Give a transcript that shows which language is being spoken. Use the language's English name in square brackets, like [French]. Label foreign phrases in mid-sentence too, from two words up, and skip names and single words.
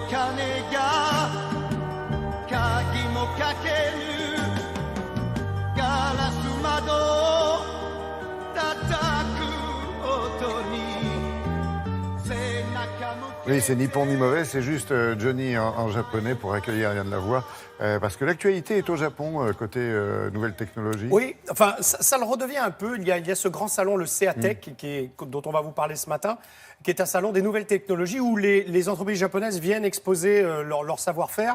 [Japanese] 金が鍵もかけるガラス窓を叩く音に背中向け [French] Oui, c'est ni bon ni mauvais, c'est juste Johnny en japonais pour accueillir Yann Lavoie. Parce que l'actualité est au Japon, côté nouvelles technologies. Oui, enfin, ça le redevient un peu. Il y a ce grand salon, le CEATEC, dont on va vous parler ce matin, qui est un salon des nouvelles technologies où les entreprises japonaises viennent exposer leur savoir-faire.